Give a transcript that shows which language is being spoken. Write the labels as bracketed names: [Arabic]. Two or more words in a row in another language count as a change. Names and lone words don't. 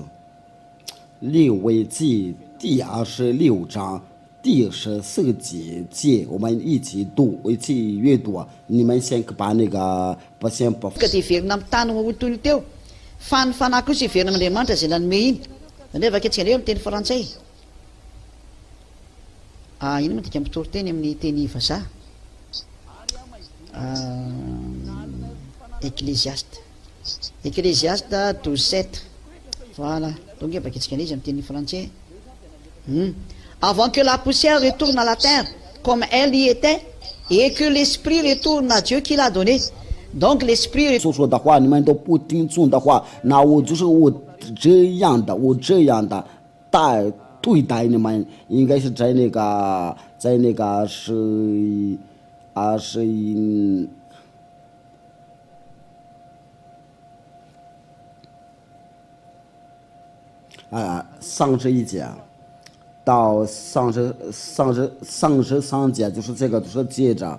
[Chinese] 利未记第26章第14节，我们一起读，一起阅读。你们先把那个先不。 [Malagasy] Ka ty verina amin'ny tany hotono teo fa ny fanahy kosa iverina amin'Andriamanitra izay nanome iny nefa ankehitriny reo amin'ny teny frantsay ino moa dika mpitori teny amin'ny teny vazaha Ecclésiaste 12:7 [French] voilà donc [Malagasy] efa ankehitrika izy amin'ny teny frantsay [French] avant que la poussière retourne à la terre comme elle y était et que l'esprit retourne à Dieu qui l'a donné. Donc l'esprit [Chinese] 所说的话，你们都不听从的话，那我这样的对待你们，应该是在那个是31节到33节，就是这个，就是接着。